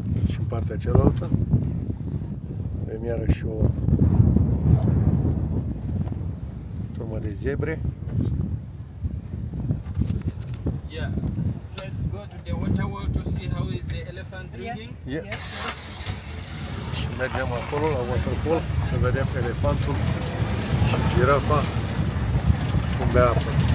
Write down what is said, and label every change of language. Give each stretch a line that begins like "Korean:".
Romanian: Și în partea cealaltă avem iarăși o turmă de zebre.
English: Yeah. Let's go to the water world to see how is the elephant drinking. Yeah. Yes.
Romanian: Și mergem acolo la waterfall să vedem elefantul și girafa Cum bea apă.